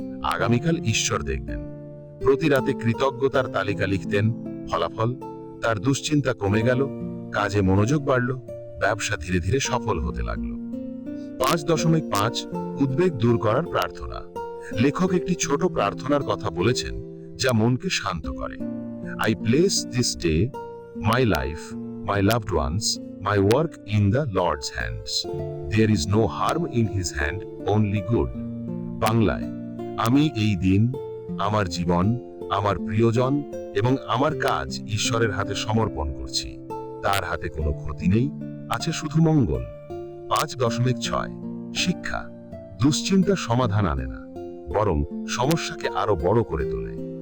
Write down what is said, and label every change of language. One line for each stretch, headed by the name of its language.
Bangla: আগামীকাল ঈশ্বর দেখবেন। প্রতি রাতে কৃতজ্ঞতার তালিকা লিখতেন। ফলাফল, তার দুশ্চিন্তা কমে গেল, কাজে মনোযোগ বাড়ল, ব্যবসা ধীরে ধীরে সফল হতে লাগলো। 5.5 উদ্বেগ দূর করার প্রার্থনা। লেখক একটি ছোট প্রার্থনার কথা বলেছেন যা মনকে শান্ত করে।
English: I place this day, my life, my loved ones, my work in the Lord's hands. There is no harm in his hand, only good.
Bangla: বাংলায়, আমি এই দিন, আমার জীবন, আমার প্রিয়জন এবং আমার কাজ ঈশ্বরের হাতে সমর্পণ করছি। তার হাতে কোনো ক্ষতি নেই, আছে শুধু মঙ্গল। 5.6 শিক্ষা। দুশ্চিন্তা সমাধান আনে না, বরং সমস্যাকে আরো বড় করে তোলে।